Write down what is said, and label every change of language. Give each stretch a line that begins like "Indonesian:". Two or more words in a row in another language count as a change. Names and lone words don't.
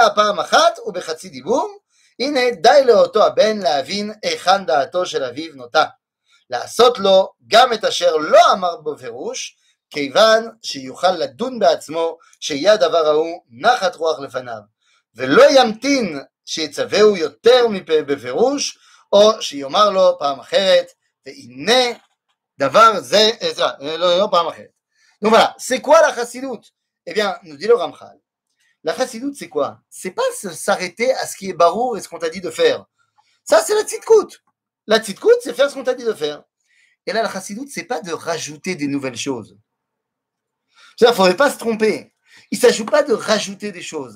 Hebrew: פעם אחת ובחצי דיבור, הנה די לאותו הבן להבין היכן דעתו של אביו נוטה, לעשות לו גם את אשר לא אמר בפירוש, כיוון שיוכל לדון בעצמו שיהיה הדבר ההוא נחת רוח לפניו, ולא ימתין שיצווהו יותר בפירוש, או שיאמר לו פעם אחרת, והנה דבר זה, לא פעם אחרת.
French: Donc voilà, c'est quoi la chassidoute? Eh bien, nous dit le Ramchal, la chassidoute c'est quoi? C'est pas s'arrêter à ce qui est barour et ce qu'on t'a dit de faire. Ça c'est la tzidkout. La tzidkout c'est faire ce qu'on t'a dit de faire. Et là la chassidoute c'est pas de rajouter des nouvelles choses. Il ne faudrait pas se tromper. Il ne s'agit pas de rajouter des choses.